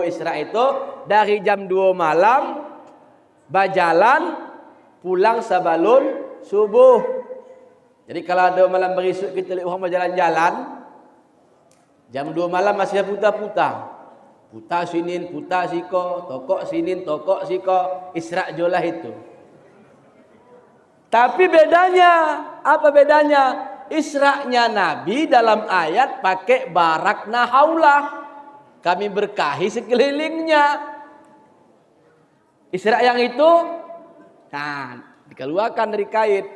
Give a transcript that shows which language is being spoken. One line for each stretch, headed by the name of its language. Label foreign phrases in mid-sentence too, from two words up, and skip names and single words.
Indonesian: Isra itu dari jam 2 malam berjalan pulang sebelum subuh. Jadi kalau ada malam berisuk kita lihat orang berjalan-jalan, jam 2 malam masih putar-putar.
Minangkabau: Putar sinin, putar siko, tokok sinin, tokok siko, Isra jolah itu.
Indonesian: Tapi bedanya, apa bedanya? Isra'nya Nabi dalam ayat pakai
Arabic: باركنا حوله.
Indonesian: Kami berkahi sekelilingnya. Isra' yang itu, nah, dikeluarkan dari kait.